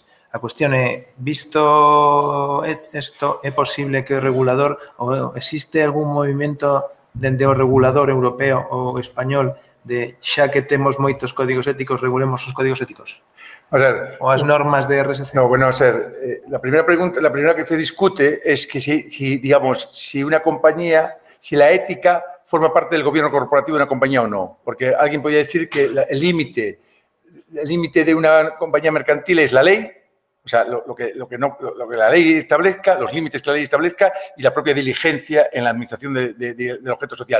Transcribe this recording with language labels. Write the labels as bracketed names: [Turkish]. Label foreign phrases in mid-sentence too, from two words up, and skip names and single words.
[Galician] A cuestión é, visto isto, é posible que o regulador, ou existe algún movimento dende o regulador europeo ou español de xa que temos moitos códigos éticos, regulemos os códigos éticos? O as normas de RSC. [Spanish] No, bueno, la primera pregunta, la primera que se discute es que si una compañía, si la ética forma parte del gobierno corporativo de una compañía o no. Porque alguien podría decir que el límite de una compañía mercantil es la ley, o sea, lo que la ley establezca, los límites que la ley establezca y la propia diligencia en la administración del objeto social.